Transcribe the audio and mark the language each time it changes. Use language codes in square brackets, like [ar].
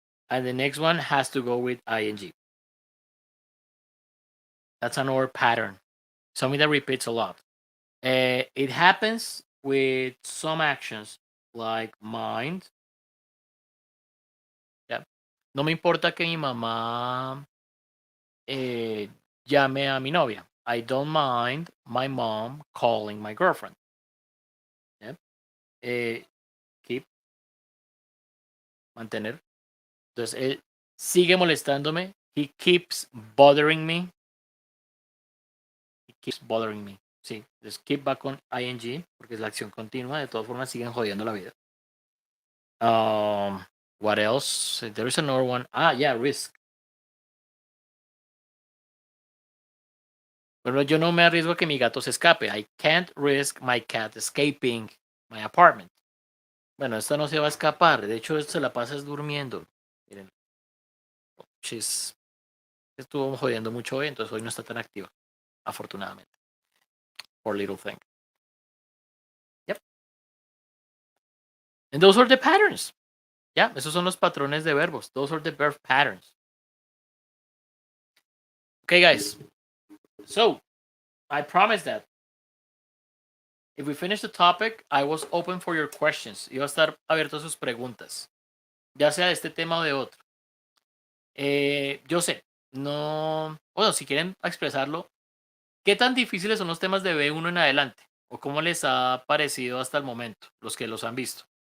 [en] And the next one has to go with ing. That's another pattern. Something that repeats a lot. It happens with some actions like mind. Yeah. [es] No me importa que mi mamá llame a mi novia. [en] I don't mind my mom calling my girlfriend. Yeah. Keep, mantener. [es] Entonces, él sigue molestándome. [en] He keeps bothering me. He keeps bothering me. [es] Sí, entonces keep va con ing, porque es la acción continua. De todas formas, siguen jodiendo la vida. [en] What else? There is another one. Yeah, risk. [es] Pero yo no me arriesgo a que mi gato se escape. [en] I can't risk my cat escaping my apartment. [es] Bueno, esta no se va a escapar. De hecho, se la pasa durmiendo. Miren. She's, estuvo jodiendo mucho hoy, entonces hoy no está tan activa. Afortunadamente. [en] Poor little thing. Yep. And those are the patterns. [es] Yeah, esos son los patrones de verbos. [en] Those are the verb patterns. Okay, guys. So, I promise that If we finish the topic, I was open for your questions. [es] Iba a estar abierto a sus preguntas, ya sea de este tema o de otro. Yo sé, no. Bueno, si quieren expresarlo, ¿qué tan difíciles son los temas de B1 en adelante? ¿O cómo les ha parecido hasta el momento, los que los han visto?